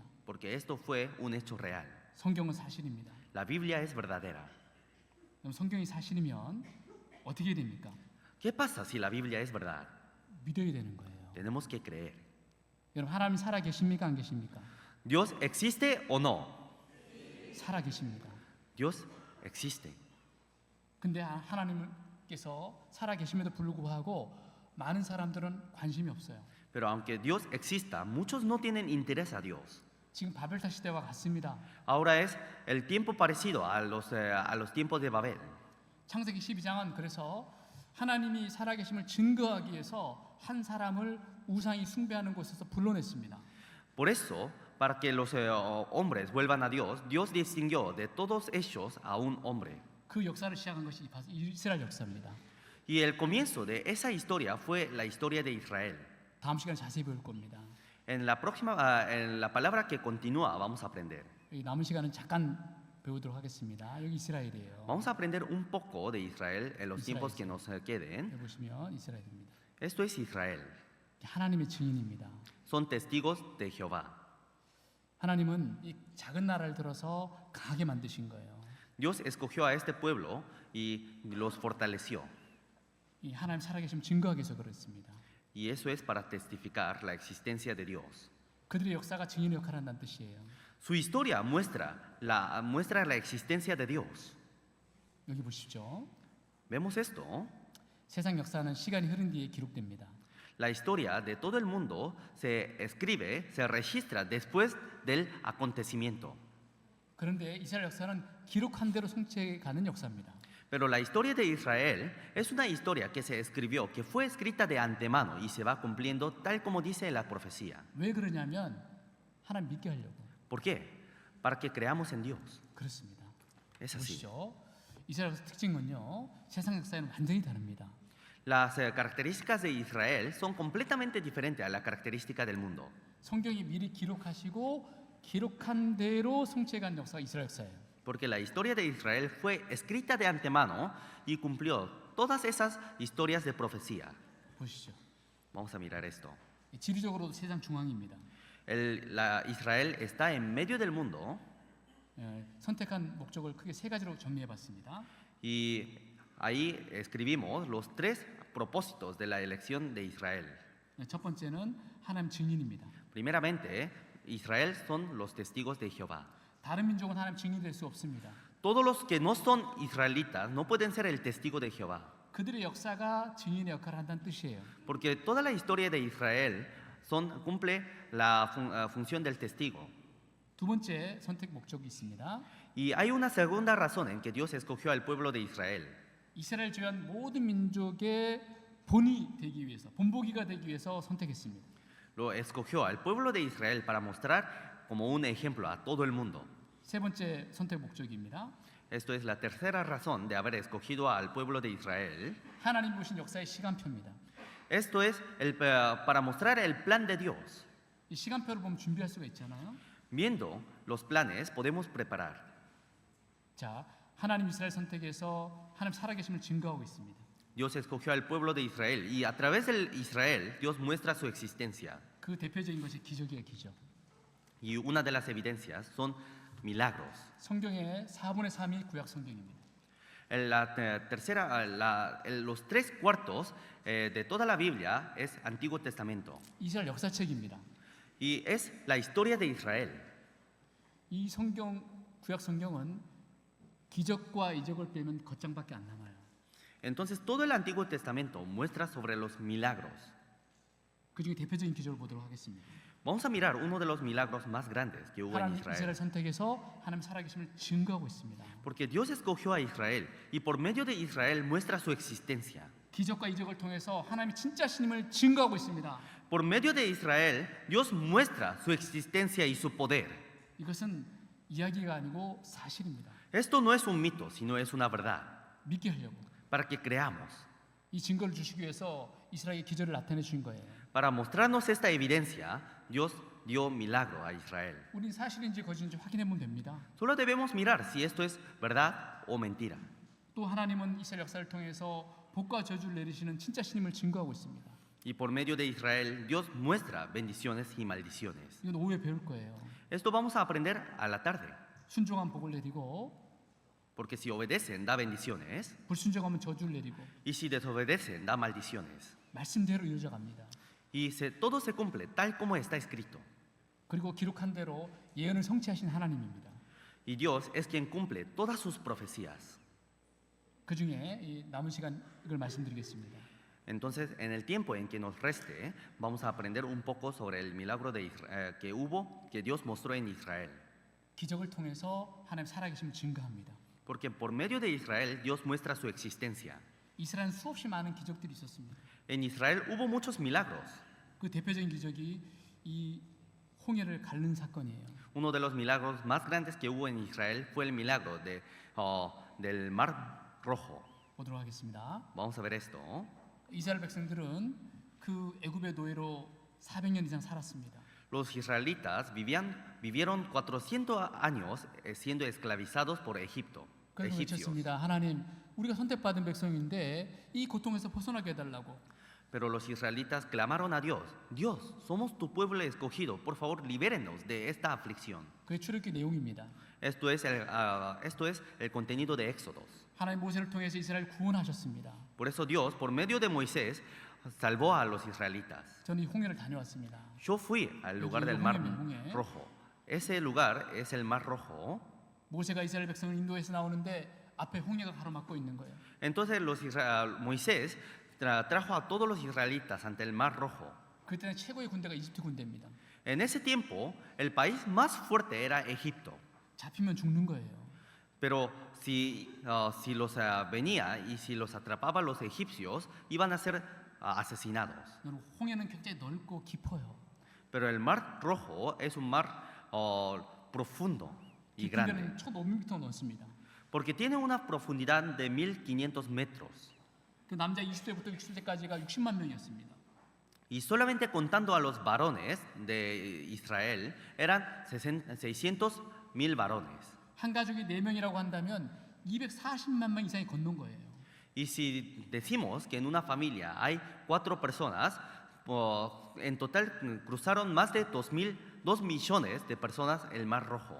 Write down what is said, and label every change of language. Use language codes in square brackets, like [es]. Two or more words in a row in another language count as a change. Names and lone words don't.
[es] porque esto fue un hecho real. [ko] 성경은 사실입니다. [es] La Biblia es verdadera. [ko] 그럼 성경이 사실이면 어떻게 됩니까? [es] ¿Qué pasa si la Biblia es verdad? [ko] 믿어야 되는 거예요. [es] Tenemos que creer. [ko] 여러분 하나님 살아 계십니까? 안 계십니까? [es] ¿Dios existe o no? [ko] 살아 계십니다. [es] Dios existe. [ko] 근데 하나님께서 살아 계심에도 불구하고 많은 사람들은 관심이 없어요. [es] Pero aunque Dios exista, muchos no tienen interés a Dios. [ko] 지금 바벨탑 시대와 같습니다. [es] Ahora es el tiempo parecido a los tiempos de Babel. [ko] 창세기 12장은 그래서 하나님이 살아계심을 증거하기 위해서 한 사람을 우상이 숭배하는 곳에서 불러냈습니다. [es] Por eso, para que los hombres vuelvan a Dios, Dios distinguió de todos ellos a un hombre. [ko] 그 역사를 시작한 것이 이스라엘 역사입니다. [es] Y el comienzo de esa historia fue la historia de Israel. [ko] 다음 시간에 자세히 배울 겁니다. [es] En la palabra que continúa vamos a aprender. [ko] 이 남은 시간은 잠깐 배우도록 하겠습니다. 여기 이스라엘이에요. [es] Vamos a aprender un poco de Israel en los Israel, tiempos sí. que nos queden. [ko] 여기 보시면 이스라엘입니다. [es] Esto es Israel. [ko] 하나님의 증인입니다. [es] Son testigos de Jehová. [ko] 하나님은 이 작은 나라를 들어서 강하게 만드신 거예요. [es] Dios escogió a este pueblo y los fortaleció. [ko] 이 하나님 살아계심 증거하기 위해서 그렇습니다. [es] Y eso es para testificar la existencia de Dios. [ko] 그들의 역사가 증인의 역할을 한다는 뜻이에요. [es] Su historia muestra la existencia de Dios. [ko] 여기 보십시오. [es] ¿Vemos esto? [ko] 세상 역사는 시간이 흐른 뒤에 기록됩니다. [es] La historia de todo el mundo se escribe, se registra después del acontecimiento. [ko] 그런데 이스라엘 역사는 기록한 대로 성취해 가는 역사입니다. [es] Pero la historia de Israel es una historia que se escribió, que fue escrita de antemano y se va cumpliendo tal como dice la profecía. [ko] 왜 그러냐면 하나님 믿게 하려고. [es] ¿Por qué? Para que creamos en Dios. [ko] 그렇습니다. [es] Es así. [ko] 보시죠. 이스라엘 역사 특징은요. 세상 역사에는 완전히 다릅니다. [es] Las características de Israel son completamente diferentes a la característica del mundo. [ko] 성경이 미리 기록하시고 기록한 대로 성취해 간 역사가 이스라엘 역사예요. [es] Porque la historia de Israel fue escrita de antemano y cumplió todas esas historias de profecía. [ko] 보시죠. [es] Vamos a mirar esto. [ko] 지리적으로도 세상 중앙입니다. [es] Israel está en medio del mundo [ko] 선택한 목적을 크게 세 가지로 정리해 봤습니다. [es] y ahí escribimos los tres propósitos de la elección de Israel. [ko] 첫 번째는 하나님 증인입니다. [es] Primeramente, Israel son los testigos de Jehová. [ko] 다른 민족은 하나님 증인이 될 수 없습니다. [es] Todos los que no son israelitas no pueden ser el testigo de Jehová, [ko] 그들의 역사가 증인의 역할을 한다는 뜻이에요. [es] porque toda la historia de Israel cumple la función del testigo. [ko] 두 번째 선택 목적이 있습니다. [es] Y hay una segunda razón en que Dios escogió al pueblo de Israel. [ko] 이스라엘 제외한 모든 민족의 본이 되기 위해서, 본보기가 되기 위해서 선택했습니다. [es] Lo escogió al pueblo de Israel para mostrar como un ejemplo a todo el mundo. [ko] 세 번째 선택 목적입니다. [es] Esto es la tercera razón de haber escogido al pueblo de Israel. [ko] 하나님 보신 역사의 시간표입니다. [es] Esto es para mostrar el plan de Dios. [ko] 이 시간표를 보면 준비할 수가 있잖아요. [es] Viendo los planes podemos preparar. [ko] 자, 하나님 이스라엘 선택에서 하나님 살아계심을 증거하고 있습니다. [es] Dios escogió al pueblo de Israel y a través del Israel Dios muestra su existencia. [ko] 그 대표적인 것이 기적이에요, 기적. [es] Y una de las evidencias son milagros. [ko] 성경의 4분의 3이 구약 성경입니다. [es] Los tres cuartos de toda la Biblia es Antiguo Testamento [ko] 이스라엘 역사책입니다. [es] y es la historia de Israel. [ko] 이 성경 구약 성경은 기적과 이적을 빼면 겉장밖에 안 남아요. [es] Entonces todo el Antiguo Testamento muestra sobre los milagros. [ko] 그 중에 대표적인 기적을 보도록 하겠습니다. [es] Vamos a mirar uno de los milagros más grandes que hubo en [ko] 하나님 이스라엘 [es] Israel. [ko] 선택에서 하나님 살아계심을 증거하고 있습니다. [es] Porque Dios escogió a Israel y por medio de Israel muestra su existencia. [ko] 기적과 이적을 통해서 하나님이 진짜 신임을 증거하고 있습니다. [es] Por medio de Israel, Dios muestra su existencia y su poder. [ko] 이것은 이야기가 아니고 사실입니다. [es] Esto no es un mito, sino es una verdad, [ko] 믿게 하려고. [es] para que creamos. [ko] 이 증거를 주시기 위해서 이스라엘의 기적을 나타내 주신 거예요. [es] Para mostrarnos esta evidencia, Dios dio milagro a Israel. [ko] 우린 사실인지 거짓인지 확인해 보면 됩니다. [es] Solo debemos mirar si esto es verdad o mentira. [ko] 또 하나님은 이스라엘 역사를 통해서 복과 저주를 내리시는 진짜 신임을 증거하고 있습니다. [es] Y por medio de Israel, Dios muestra bendiciones y maldiciones. [ko] 이건 오후에 배울 거예요. [es] Esto vamos a aprender a la tarde, [ko] 순종한 복을 내리고 [es] porque si obedecen, da bendiciones, [ko] 불순종하면 저주를 내리고 [es] y si desobedecen, da maldiciones. [ko] 말씀대로 이루어져 갑니다. [es] Y todo se cumple tal como está escrito. [ko] 그리고 기록한 대로 예언을 성취하신 하나님입니다. [es] Y Dios es quien cumple todas sus profecías. [ko] 그 중에 이 남은 시간 이걸 말씀드리겠습니다. [es] Entonces, en el tiempo en que nos reste, vamos a aprender un poco sobre el milagro que Dios mostró en Israel. [ko] 기적을 통해서 하나님 살아계심을 증거합니다. [es] Porque por medio de Israel, Dios muestra su existencia. [ko] 이스라엘은 수없이 많은 기적들이 있었습니다. [es] En Israel hubo muchos milagros. [ko] 그 대표적인 기적이 이 홍해를 가르는 사건이에요. [es] Uno de los milagros más grandes que hubo en Israel fue el milagro del Mar Rojo. [ko] 보도록 하겠습니다. [es] Vamos a ver esto. [ko] 이스라엘 백성들은 그 애굽의 노예로 400년 이상 살았습니다. [es] Los israelitas vivieron 400 años siendo esclavizados por [ko] 그래서 [es] egipcios. [ko] 외쳤습니다. 하나님, 우리가 선택받은 백성인데 이 고통에서 벗어나게 해달라고. [es] Pero los israelitas clamaron a Dios: Dios, somos tu pueblo escogido, por favor, libérenos de esta aflicción. [ko] 그게 출애굽기 내용입니다. [es] Esto es el contenido de Éxodos. [ko] 하나님 모세를 통해서 이스라엘 구원하셨습니다. [es] Por eso Dios, por medio de Moisés, salvó a los israelitas. [ko] 저는 이 홍해를 다녀왔습니다. [es] Yo fui al lugar del Mar Rojo. Ese lugar es el Mar Rojo. [ko] 모세가 이스라엘 백성을 인도해서 나오는데 앞에 홍해가 가로막고 있는 거예요. [es] Entonces Moisés trajo a todos los israelitas ante el Mar Rojo. [ko] 그때는 최고의 군대가 이집트 군대입니다. [es] En ese tiempo, el país más fuerte era Egipto. [ko] 잡히면 죽는 거예요. [es] Pero si los venía y si los atrapaba los egipcios, iban a ser asesinados. [ko] 여러분, 홍해는 굉장히 넓고 깊어요. [es] Pero el Mar Rojo es un mar profundo y grande, [ko] 깊이는 1,500m 넘습니다. [es] porque tiene una profundidad de 1500 metros. [ko] 그 남자 20세부터 60세까지가 60만 명이었습니다. [es] Y solamente contando a los varones de Israel, eran 600,000 varones. [ko] 한 가족이 4명이라고 한다면 240만 명 이상이 건넌 거예요. [es] Y si decimos que en una familia hay 4 personas, en total cruzaron más de 2 millones de personas el Mar Rojo.